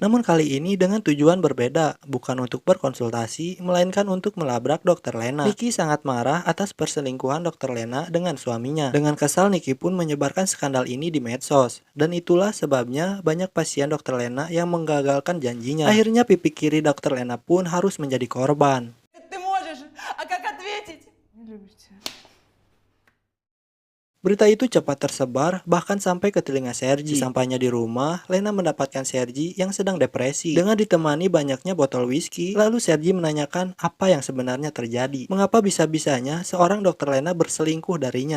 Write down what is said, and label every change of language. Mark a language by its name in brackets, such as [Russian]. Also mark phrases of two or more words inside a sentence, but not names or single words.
[Indonesian] Namun kali ini dengan tujuan berbeda, bukan untuk berkonsultasi, melainkan untuk melabrak dokter Lena. Nicky sangat marah atas perselingkuhan dokter Lena dengan suaminya. Dengan kesal, Nicky pun menyebarkan skandal ini di medsos. Dan itulah sebabnya banyak pasien dokter Lena yang menggagalkan janjinya. Akhirnya pipi kiri dokter Lena pun harus menjadi korban. [Russian] Ты можешь, а как ответить? Не люблю тебя. [Indonesian] Berita itu cepat tersebar, bahkan sampai ke telinga Sergi. Sampainya di rumah, Lena mendapatkan Sergi yang sedang depresi. Dengan ditemani banyaknya botol whisky, lalu Sergi menanyakan apa yang sebenarnya terjadi. Mengapa bisa-bisanya seorang dokter Lena berselingkuh darinya?